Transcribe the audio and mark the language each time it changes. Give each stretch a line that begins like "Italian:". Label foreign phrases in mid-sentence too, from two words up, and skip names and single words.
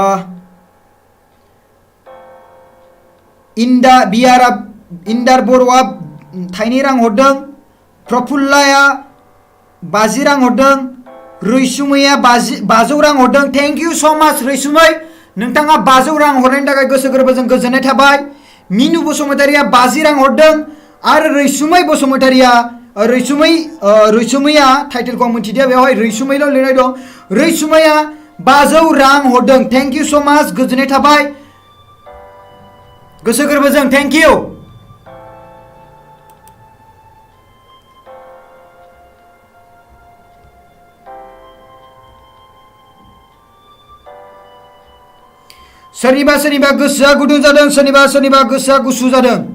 Bodo: इंदार बर'आ 2 रां हरदों प्रफुल्लाया 50 रां हरदों रैसुमैया 500 रां हरदों
English: thank you so much
Bodo: रैसुमै नोंथाङा 500 रां हरनायनि थाखाय गोसो गोरबोजों गोजोननाय थाबाय मिनु बसुमतारिया 50 रां हरदों आरो रैसुमै बसुमतारिया रैसुमैया टाइटेलखौ आं मिथिदिया बेवहाय रैसुमैल' लिरनाय दं रैसुमैया 500 रां हरदों
English: thank you so much
Bodo: गोजोननाय थाबाय गोसो गोरबोजों
English: thank you
Bodo: सोरनिबा गोसोआ गुदुं जादों सोरनिबा गोसोआ गुसु जादों